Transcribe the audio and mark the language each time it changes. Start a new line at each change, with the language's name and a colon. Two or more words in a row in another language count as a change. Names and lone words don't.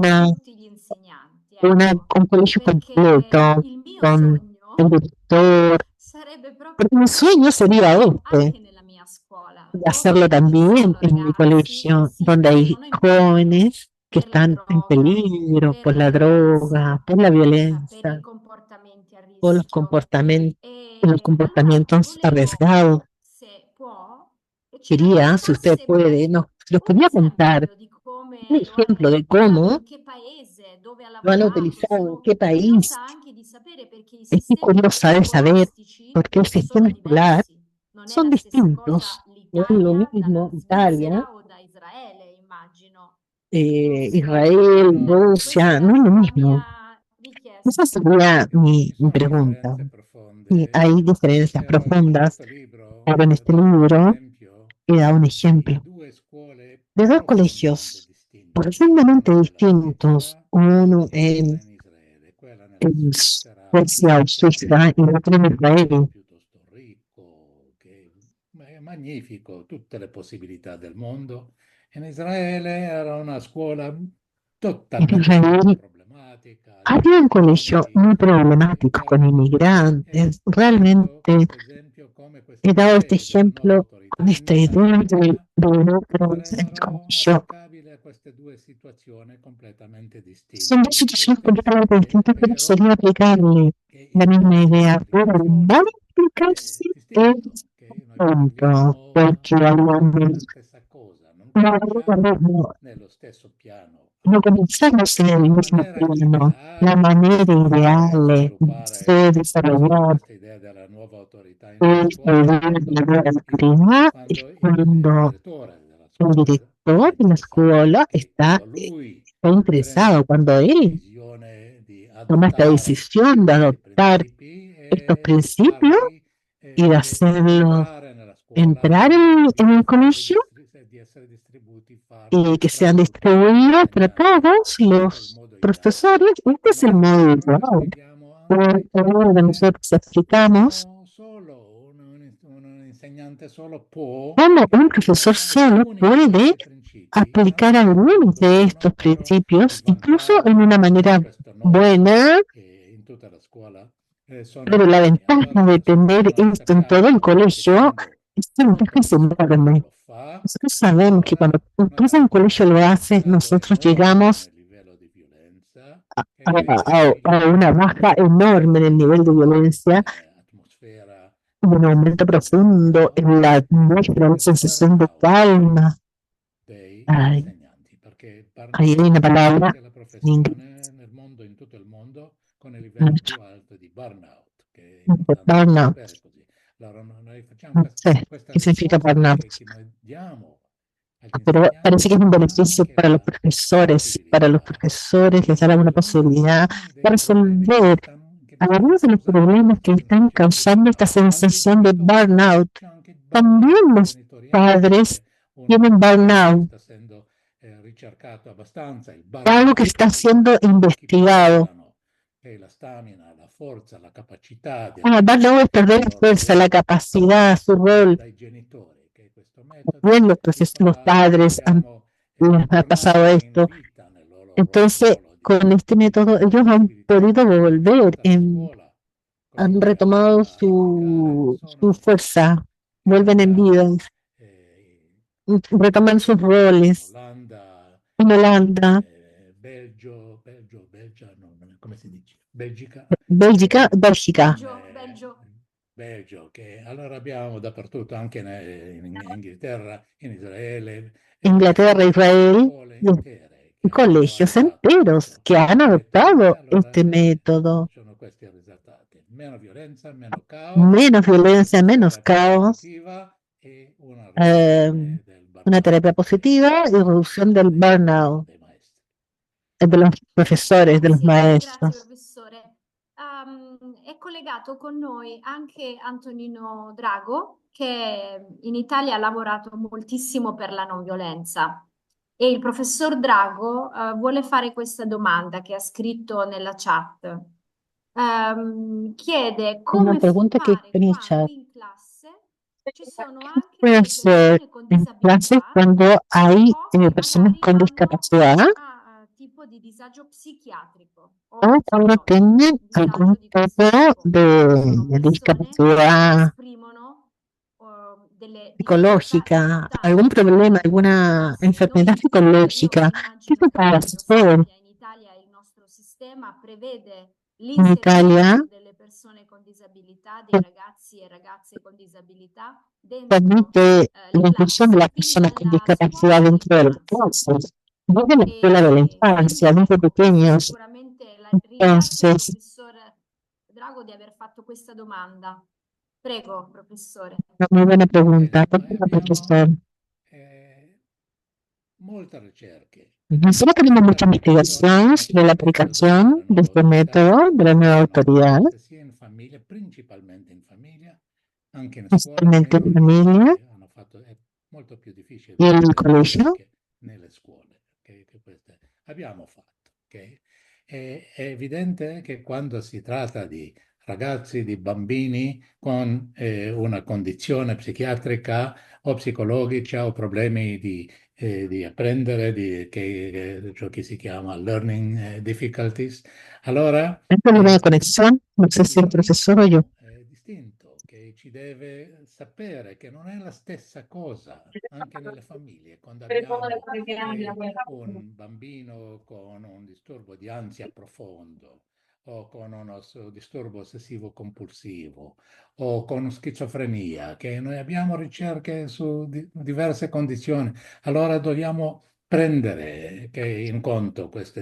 Spanish: alguna,
Italian: tutti gli insegnanti, ecco,
Spanish: un colegio
Italian: perché
Spanish: completo
Italian: il mio
Spanish: con el
Italian: sogno
Spanish: director.
Italian: sarebbe proprio
Spanish: Porque mi sueño sería
Italian: farlo
Spanish: este,
Italian: anche nella mia scuola,
Spanish: de hacerlo
Italian: dove ci
Spanish: también
Italian: sono
Spanish: en mi
Italian: ragazzi che
Spanish: colegio,
Italian: si
Spanish: donde hay
Italian: trovano in pericolo
Spanish: jóvenes que
Italian: per la
Spanish: están en
Italian: droga,
Spanish: peligro
Italian: per
Spanish: por
Italian: la
Spanish: la droga,
Italian: violenza,
Spanish: por la
Italian: per i
Spanish: violencia,
Italian: comportamenti a
Spanish: por los
Italian: rischio.
Spanish: los
Italian: Allora
Spanish: comportamientos
Italian: volevo,
Spanish: arriesgados.
Italian: se può, che ci
Spanish: Quería, si usted
Italian: raccontasse
Spanish: puede,
Italian: magari
Spanish: si nos
Italian: un
Spanish: podía contar
Italian: esempio di
Spanish: un
Italian: come lo hanno
Spanish: ejemplo de
Italian: utilizzato,
Spanish: cómo
Italian: in che paese, dove ha
Spanish: lo han
Italian: lavorato.
Spanish: utilizado, en
Italian: Sono
Spanish: qué
Italian: curiosa
Spanish: país.
Italian: anche di sapere perché i
Spanish: Estoy
Italian: sistemi
Spanish: curiosa de saber
Italian: scolastici
Spanish: por qué el
Italian: sono
Spanish: sistema escolar
Italian: diversi. Non è
Spanish: son
Italian: la stessa cosa
Spanish: distintos. No es lo
Italian: l'Italia
Spanish: mismo
Italian: dalla
Spanish: Italia,
Italian: Svizzera o da Israele, immagino. Non so.
Spanish: Israel, Rusia,
Italian: Questa
Spanish: no es lo
Italian: è la
Spanish: mismo.
Italian: mia
Spanish: Esa
Italian: richiesta.
Spanish: sería
Italian: Ci
Spanish: mi
Italian: sono
Spanish: pregunta.
Italian: differenze
Spanish: Y
Italian: profonde,
Spanish: hay diferencias
Italian: però in
Spanish: profundas,
Italian: questo libro
Spanish: pero en
Italian: io ho
Spanish: este
Italian: dato un
Spanish: libro
Italian: esempio
Spanish: he dado un
Italian: di
Spanish: ejemplo
Italian: due scuole
Spanish: de dos
Italian: profondamente
Spanish: colegios
Italian: distinte,
Spanish: profundamente
Italian: una nella
Spanish: distintos,
Italian: Svizzera
Spanish: uno
Italian: e una in Israele. Quella nella
Spanish: en
Italian: Svizzera
Spanish: Suecia o Suiza y el otro en
Italian: paese
Spanish: Israel.
Italian: piuttosto ricco, che è magnifico, tutte le possibilità del mondo. In Israele era una scuola
Spanish: En
Italian: totalmente
Spanish: Israel
Italian: problematica,
Spanish: había un colegio
Italian: immigrati,
Spanish: muy problemático con
Italian: e
Spanish: inmigrantes.
Italian: ho dato
Spanish: Realmente
Italian: questo esempio come
Spanish: he
Italian: queste
Spanish: dado este
Italian: idee della nuova
Spanish: ejemplo
Italian: autorità
Spanish: con esta idea
Italian: incarnata
Spanish: de otros en el
Italian: sarebbero
Spanish: colegio.
Italian: applicabili a queste due situazioni completamente
Spanish: Son dos
Italian: distinte.
Spanish: situaciones completamente
Italian: È
Spanish: distintas, pero
Italian: vero
Spanish: sería aplicable
Italian: che
Spanish: la
Italian: in
Spanish: misma
Italian: queste
Spanish: idea. Pero el modo
Italian: applicazioni
Spanish: de aplicarse
Italian: è
Spanish: es
Italian: distinto, che noi
Spanish: distinto,
Italian: parliamo
Spanish: porque
Italian: tutti
Spanish: hablamos,
Italian: la stessa cosa, non
Spanish: no,
Italian: cominciamo
Spanish: no,
Italian: nello stesso piano
Spanish: no
Italian: aurico.
Spanish: comenzamos en el
Italian: La
Spanish: mismo
Italian: maniera
Spanish: plano. La
Italian: ideale
Spanish: manera
Italian: è
Spanish: ideal de
Italian: sviluppare
Spanish: desarrollar
Italian: questa idea della nuova nuova autorità nella
Spanish: el
Italian: scuola
Spanish: día de la nueva autoridad es
Italian: quando
Spanish: cuando
Italian: il direttore della
Spanish: el
Italian: scuola
Spanish: director
Italian: è
Spanish: de la
Italian: interessato,
Spanish: escuela
Italian: che quando lui
Spanish: está
Italian: prende
Spanish: interesado, cuando
Italian: questa
Spanish: él
Italian: decisione di
Spanish: toma esta
Italian: adottare
Spanish: decisión de
Italian: questi
Spanish: adoptar
Italian: principi
Spanish: estos
Italian: e di
Spanish: principios
Italian: farli
Spanish: y de hacerlos
Italian: entrare nella scuola
Spanish: entrar en el colegio
Italian: di essere distribuiti,
Spanish: y que
Italian: tra
Spanish: sean
Italian: tutti gli
Spanish: distribuidos para
Italian: insegnanti.
Spanish: todos
Italian: Questo è il
Spanish: los
Italian: modo ideale.
Spanish: profesores. Este es el
Italian: Ma
Spanish: modo
Italian: però
Spanish: ideal.
Italian: spieghiamo anche
Spanish: Ahora
Italian: come
Spanish: nosotros explicamos
Italian: un insegnante solo può
Spanish: cómo un profesor
Italian: applicare
Spanish: solo
Italian: alcuni di
Spanish: puede
Italian: questi principi,
Spanish: aplicar
Italian: anche in
Spanish: algunos
Italian: modo
Spanish: de
Italian: buono,
Spanish: estos
Italian: però il
Spanish: principios, incluso en
Italian: vantaggio
Spanish: una
Italian: di avere
Spanish: manera
Italian: questo know-how
Spanish: buena,
Italian: in tutta la scuola sono
Spanish: pero la
Italian: enormi.
Spanish: ventaja
Italian: Allora
Spanish: de tener
Italian: sono
Spanish: esto en todo el
Italian: cercato che
Spanish: colegio
Italian: quando
Spanish: es que la
Italian: un
Spanish: ventaja es
Italian: professore
Spanish: enorme.
Italian: lo fa,
Spanish: Nosotros sabemos que cuando
Italian: allora noi
Spanish: todo el colegio lo
Italian: abbiamo
Spanish: hace,
Italian: dato
Spanish: nosotros
Italian: enorme
Spanish: llegamos
Italian: livello di violenza,
Spanish: a,
Italian: che le famiglie
Spanish: a una baja enorme en el nivel de violencia,
Italian: atmosfera
Spanish: un aumento profundo
Italian: sicuro
Spanish: en la nuestra
Italian: per
Spanish: sensación de
Italian: burnout
Spanish: calma.
Italian: dei
Spanish: Ay,
Italian: insegnanti, perché il
Spanish: ahí hay una
Italian: burnout
Spanish: palabra
Italian: è la
Spanish: en inglés,
Italian: professione nel mondo, in tutto il mondo, con il livello più alto di burnout, che è importante anche
Spanish: burnout.
Italian: sapere così. Allora noi facciamo
Spanish: No sé
Italian: questa
Spanish: qué significa
Italian: risposta
Spanish: burnout,
Italian: che noi diamo agli
Spanish: pero parece que
Italian: insegnanti,
Spanish: es un
Italian: ma
Spanish: beneficio
Italian: anche la
Spanish: para los
Italian: possibilità
Spanish: profesores
Italian: di
Spanish: les dará una
Italian: risolvere
Spanish: posibilidad
Italian: alcuni
Spanish: de
Italian: dei problemi
Spanish: resolver
Italian: che vi stanno
Spanish: algunos de los
Italian: causando
Spanish: problemas que
Italian: questa
Spanish: están
Italian: sensazione di
Spanish: causando esta
Italian: burnout. Anche i
Spanish: sensación de
Italian: genitori,
Spanish: burnout.
Italian: c'è anche il
Spanish: También
Italian: burnout
Spanish: los
Italian: genitoriale,
Spanish: padres
Italian: che è
Spanish: tienen
Italian: un problema che
Spanish: burnout,
Italian: sta essendo ricercato abbastanza, il
Spanish: algo que
Italian: burnout
Spanish: está siendo
Italian: dei genitori che
Spanish: investigado.
Italian: perdono, che è la stamina, la forza, la capacità di
Spanish: Burnout es
Italian: affrontare
Spanish: perder
Italian: il
Spanish: la
Italian: loro
Spanish: fuerza, la
Italian: ruolo.
Spanish: capacidad, su
Italian: Allora,
Spanish: rol.
Italian: dai genitori, che questo metodo
Spanish: Bien,
Italian: li
Spanish: los
Italian: fa,
Spanish: padres
Italian: diciamo,
Spanish: les ha pasado
Italian: tornare in
Spanish: esto.
Italian: vita nel loro
Spanish: Entonces,
Italian: ruolo
Spanish: con este método, ellos
Italian: di
Spanish: han
Italian: possibilità
Spanish: podido
Italian: perché
Spanish: volver,
Italian: tutta la scuola
Spanish: han
Italian: comincia
Spanish: retomado
Italian: a applicare,
Spanish: su
Italian: sono
Spanish: fuerza, vuelven en vida,
Italian: cambiando
Spanish: retoman sus
Italian: in
Spanish: roles.
Italian: Olanda,
Spanish: En Holanda,
Italian: Belgio, no, come si dice? Belgica,
Spanish: Bélgica, Bélgica,
Italian: Belgio, che allora abbiamo dappertutto, anche in Inghilterra, in Israele,
Spanish: Inglaterra, Israel,
Italian: scuole intere
Spanish: y
Italian: che hanno
Spanish: colegios
Italian: adottato
Spanish: enteros
Italian: questo
Spanish: que han
Italian: metodo e
Spanish: adoptado
Italian: allora
Spanish: este método.
Italian: sono questi i risultati. Meno violenza, meno caos,
Spanish: Menos violencia, menos
Italian: un'atmosfera più
Spanish: caos,
Italian: positiva e una
Spanish: eh,
Italian: riduzione del
Spanish: una terapia
Italian: burnout
Spanish: positiva y reducción del burnout
Italian: dei maestri.
Spanish: de los profesores, de los
Italian: Grazie maestros. professore. È collegato con noi anche Antonino Drago, che in Italia ha lavorato moltissimo per la non violenza. E il professor Drago vuole fare questa domanda che ha scritto nella chat. Chiede
Spanish: Una
Italian: come
Spanish: pregunta que
Italian: fare
Spanish: tenía
Italian: quando
Spanish: chat.
Italian: in classe ci sono anche
Spanish: Puede
Italian: delle
Spanish: ser
Italian: persone con
Spanish: en clases
Italian: disabilità
Spanish: cuando hay
Italian: o che
Spanish: personas
Italian: magari
Spanish: con
Italian: hanno
Spanish: discapacidad
Italian: tipo di disagio psichiatrico
Spanish: o
Italian: o
Spanish: cuando
Italian: psicologico,
Spanish: tienen
Italian: un disagio
Spanish: algún
Italian: di questo
Spanish: tipo
Italian: tipo. Sono
Spanish: de
Italian: persone che
Spanish: discapacidad
Italian: esprimono delle difficoltà
Spanish: psicológica, algún
Italian: importanti
Spanish: problema,
Italian: in
Spanish: alguna
Italian: classe.
Spanish: enfermedad
Italian: Io
Spanish: psicológica. ¿Qué
Italian: immagino
Spanish: se
Italian: che
Spanish: puede
Italian: come lo
Spanish: hacer
Italian: sappia, in Italia il nostro sistema prevede
Spanish: en Italia?
Italian: l'inserimento delle persone con disabilità, dei ragazzi e ragazze con disabilità dentro
Spanish: Permite
Italian: le
Spanish: la inclusión de
Italian: classi,
Spanish: las
Italian: quindi
Spanish: personas con
Italian: dalla
Spanish: discapacidad
Italian: scuola
Spanish: dentro de las
Italian: all'infanzia.
Spanish: clases, desde la escuela de la
Italian: E
Spanish: infancia,
Italian: quindi
Spanish: desde
Italian: ecco, questo
Spanish: pequeños.
Italian: sicuramente ringrazio il
Spanish: Entonces,
Italian: professor Drago di aver fatto questa domanda. Prego, professore.
Spanish: una muy buena pregunta.
Italian: Bene,
Spanish: ¿Por qué
Italian: noi
Spanish: la
Italian: abbiamo
Spanish: profesor?
Italian: molte ricerche.
Spanish: Nosotros tenemos
Italian: Questa
Spanish: mucha
Italian: applicazione
Spanish: investigación sobre la
Italian: della
Spanish: aplicación de
Italian: nuova
Spanish: este
Italian: autorità
Spanish: método, de la nueva
Italian: sono
Spanish: autoridad,
Italian: fatte sia in famiglia, principalmente in famiglia, anche in scuola,
Spanish: especialmente en
Italian: meno
Spanish: familia
Italian: ricerche hanno fatto, è molto più difficile
Spanish: y en el
Italian: vedere
Spanish: colegio.
Italian: ricerche nelle scuole, che queste abbiamo fatto. È evidente che quando si tratta di ragazzi, di bambini con una condizione psichiatrica o psicologica o problemi di apprendere, ciò che si chiama
English: learning difficulties,
Italian: allora
Spanish: ¿Hay problema de conexión? No sé si
Italian: il
Spanish: el profesor o yo.
Italian: ritmo è distinto, che ci deve sapere che non è la stessa cosa anche nelle famiglie. Quando abbiamo un bambino con un disturbo di ansia profondo o con uno disturbo ossessivo compulsivo o con schizofrenia, che noi abbiamo ricerche su diverse condizioni, allora dobbiamo prendere in conto queste difficoltà